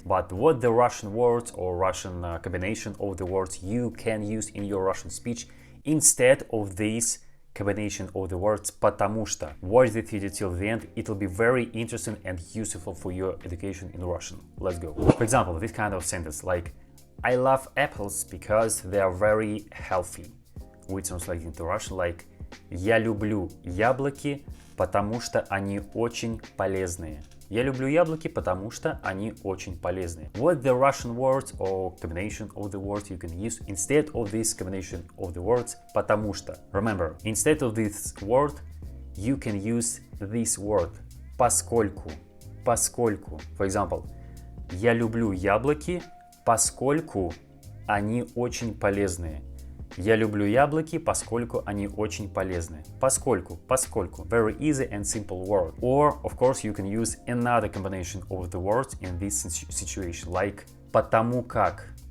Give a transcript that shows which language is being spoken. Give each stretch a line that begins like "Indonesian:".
English: But what the Russian words or Russian combination of the words you can use in your Russian speech instead of this combination of the words потому что. Watch the video till the end, it will be very interesting and useful for your education in Russian. Let's go. For example, this kind of sentence like I love apples because they are very healthy. We translate into Russian like
Russian: «Я люблю яблоки, потому что они очень полезные». Я люблю яблоки, потому что они очень полезные.
English: What the Russian words or combination of the words you can use instead of this combination of the words потому что. Remember, instead of this word, you can use this word поскольку. For example,
Russian: я люблю яблоки, поскольку они очень полезные. Я люблю яблоки, поскольку они очень полезны.
English: Поскольку. Very easy and simple word. Or, of course, you can use another combination of the words in this situation, like потому как.